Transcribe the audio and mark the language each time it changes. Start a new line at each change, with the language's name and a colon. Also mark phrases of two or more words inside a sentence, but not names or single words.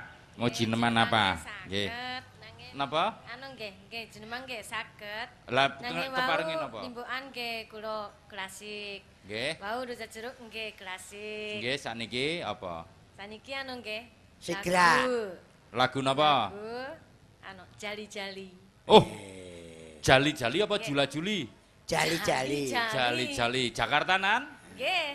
Javanese: Mau jineman apa? Nggih. Napa? Anu nggih jenengan nggih saged. Lah Nanging keparengi wau napa? timbukan nggih kula klasik. Nggih. Wau rujak jeruk nggih klasik. Nggih sakniki apa? Saniki anu nggih. Sigra. Lagu napa? Lagu anu jali-jali. Oh. Jali-jali apa jula-juli? Jali-jali. Jali-jali Jakartanan? Nggih.